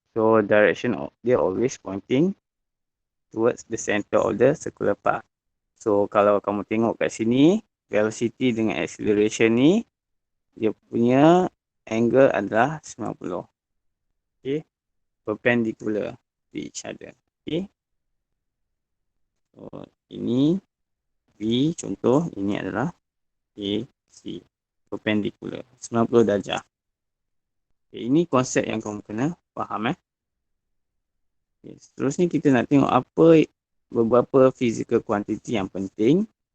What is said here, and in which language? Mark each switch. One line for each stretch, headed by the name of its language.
English: So direction dia always pointing towards the center of the circular path.
Malay: So kalau kamu tengok kat sini, velocity dengan acceleration ni, dia punya angle adalah 90.
English: Okay. Perpendicular to each other. Okay.
Malay: So ini V contoh, ini adalah AC. Perpendicular. 90 darjah. Okay, ini konsep yang kamu kena faham. Okay, seterusnya kita nak tengok beberapa physical quantity yang penting.